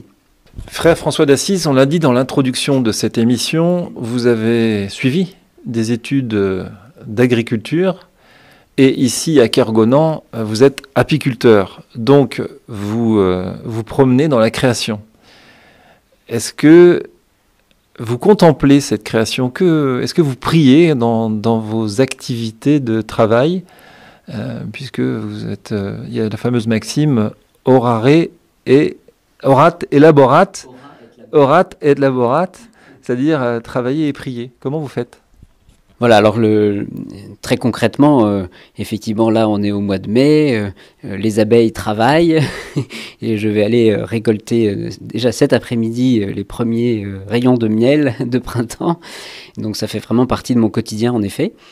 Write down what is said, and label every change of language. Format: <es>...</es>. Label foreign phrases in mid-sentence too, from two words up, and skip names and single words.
<fr>Frère François d'Assise, on l'a dit dans l'introduction de cette émission, vous avez suivi des études d'agriculture et ici à Kergonan, vous êtes apiculteur, donc vous vous promenez dans la création. Est-ce que vous contemplez cette création? Est-ce que vous priez dans vos activités de travail, puisque vous êtes, il y a la fameuse maxime</fr> <la>orare et orat et laborat,</la> <fr>orat et laborat, c'est-à-dire travailler et prier. Comment vous faites? Voilà, alors très concrètement, effectivement là on est au mois de mai, les abeilles travaillent et je vais aller récolter déjà cet après-midi les premiers rayons de miel de printemps, donc ça fait vraiment partie de mon quotidien en effet.</fr>